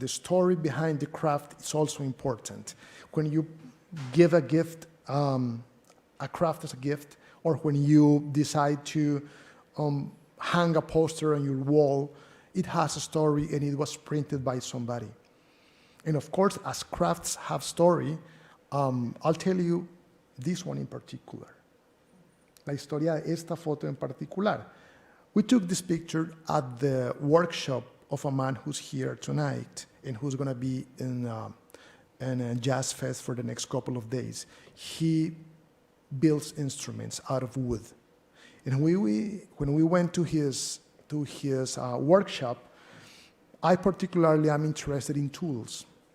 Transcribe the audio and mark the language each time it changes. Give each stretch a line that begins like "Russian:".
English: The story behind the craft is also important. When you give a gift, a craft as a gift, or when you decide to hang a poster on your wall, it has a story and it was printed by somebody. And of course, as crafts have story, I'll tell you this one in particular.
Spanish: La historia de esta foto en particular.
English: We took this picture at the workshop of a man who's here tonight and who's going to be in a Jazz Fest for the next couple of days. He builds instruments out of wood. And when we went to his workshop, I particularly am interested in tools.